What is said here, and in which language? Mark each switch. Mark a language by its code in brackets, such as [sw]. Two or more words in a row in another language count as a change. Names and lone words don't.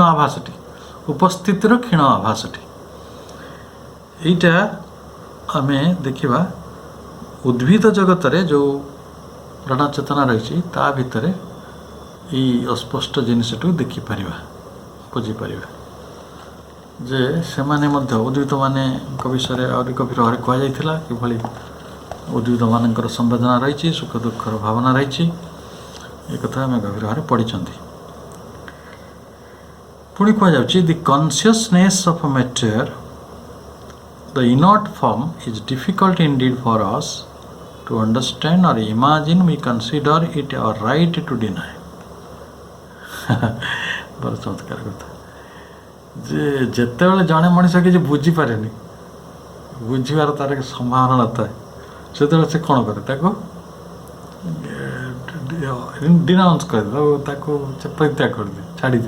[or] ଆଭାସଟି, ଉପସ୍ଥିତିର କ୍ଷୀଣ ଆଭାସଟି, এইটা ଆମେ ଦେଖିବା ଉଦ୍ଭିଦ ଜଗତରେ ଯେଉଁ ପ୍ରାଣ ଚେତନା ରହିଛି ତା ଭିତରେ ଏଇ ଅସ୍ପଷ୍ଟ ଜିନିଷଟିକୁ ଦେଖିପାରିବା, ବୁଝିପାରିବା ଯେ ସେମାନେ ମଧ୍ୟ ଉଦ୍ଭିଦମାନଙ୍କ ବିଷୟରେ ଆହୁରି ଗଭୀର ଭାବରେ କୁହାଯାଇଥିଲା କିଭଳି ଉଦ୍ଭିଦମାନଙ୍କର ସମ୍ବେଦନା ରହିଛି, ସୁଖ ଦୁଃଖର ଭାବନା ରହିଛି। ଏ କଥା ଆମେ ଗଭୀର ଭାବରେ ପଢ଼ିଛନ୍ତି। ପୁଣି କୁହାଯାଉଛି [en] the consciousness of matter, the inert form is difficult indeed for us to understand or imagine. We consider it our right to deny. [or] ବଡ଼ ଚମତ୍କାର କଥା ଯେ ଯେତେବେଳେ ଜଣେ ମଣିଷ କିଛି ବୁଝିପାରେନି, ବୁଝିବାର ତାର ସମ୍ଭାବନା ନଥାଏ, ସେତେବେଳେ ସେ କ'ଣ କରେ? ତାକୁ ଡିନାଉନ୍ସ କରିଦିଏ, ତାକୁ ପରିତ୍ୟାଗ କରିଦିଏ, ଛାଡ଼ିଦିଏ।